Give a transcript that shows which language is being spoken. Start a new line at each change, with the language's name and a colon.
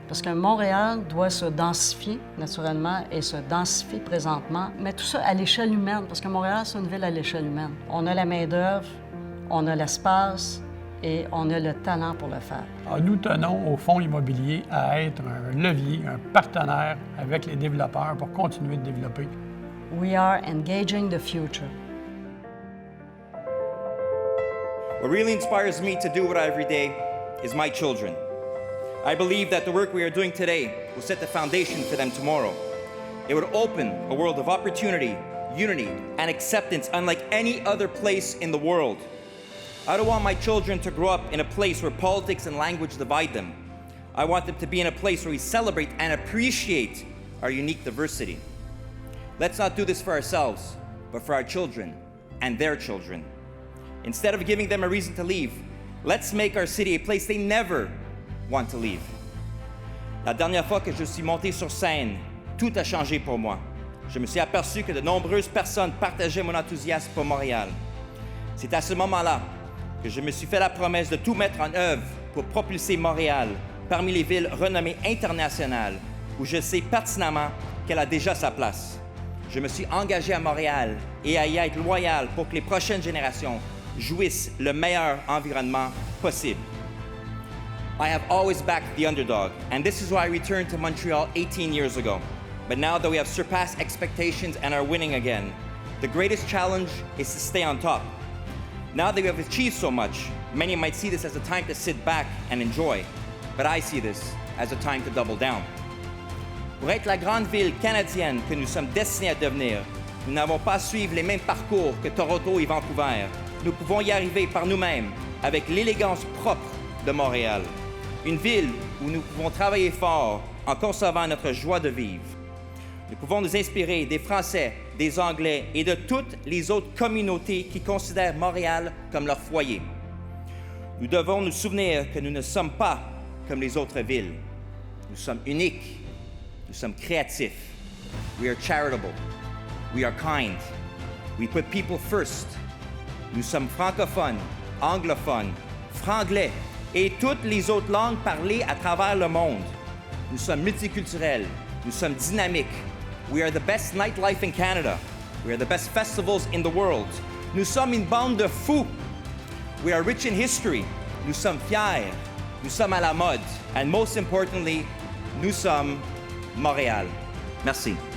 French: Parce que Montréal doit se densifier naturellement et se densifie présentement, mais tout ça à l'échelle humaine, parce que Montréal, c'est une ville à l'échelle humaine. On a la main-d'œuvre, on a l'espace et on a le talent pour le faire. Alors, nous tenons au fonds immobilier à être un levier, un partenaire avec les développeurs pour continuer de développer.
English: We are engaging the future. What really inspires me to do what I every day is my children. I believe that the work we are doing today will set the foundation for them tomorrow. It would open a world of opportunity, unity, and acceptance unlike any other place in the world. I don't want my children to grow up in a place where politics and language divide them. I want them to be in a place where we celebrate and appreciate our unique diversity. Let's not do this for ourselves, but for our children and their children. Instead of giving them a reason to leave, let's make our city a place they never want to leave.
French: La dernière fois que je suis monté sur scène, tout a changé pour moi. Je me suis aperçu que de nombreuses personnes partageaient mon enthousiasme pour Montréal. C'est à ce moment-là que je me suis fait la promesse de tout mettre en œuvre pour propulser Montréal parmi les villes renommées internationales où je sais pertinemment qu'elle a déjà sa place. Je me suis engagé à Montréal et à y être loyal pour que les prochaines générations jouissent le meilleur environnement possible.
English: I have always backed the underdog, and this is why I returned to Montreal 18 years ago. But now that we have surpassed expectations and are winning again, the greatest challenge is to stay on top. Now that we have achieved so much, many might see this as a time to sit back and enjoy, but I see this as a time to double down.
French: Pour être la grande ville canadienne que nous sommes destinés à devenir, nous n'avons pas à suivre les mêmes parcours que Toronto et Vancouver. Nous pouvons y arriver par nous-mêmes, avec l'élégance propre de Montréal. Une ville où nous pouvons travailler fort en conservant notre joie de vivre. Nous pouvons nous inspirer des Français, des Anglais et de toutes les autres communautés qui considèrent Montréal comme leur foyer. Nous devons nous souvenir que nous ne sommes pas comme les autres villes. Nous sommes uniques. Nous sommes créatifs.
English: We are charitable. We are kind. We put people first.
French: Nous sommes francophones, anglophones, franglais et toutes les autres langues parlées à travers le monde. Nous sommes multiculturels. Nous sommes dynamiques.
English: We are the best nightlife in Canada. We are the best festivals in the world.
French: Nous sommes une bande de fous.
English: We are rich in history.
French: Nous sommes fiers. Nous sommes à la mode.
English: And most importantly,
French: nous sommes Montréal. Merci.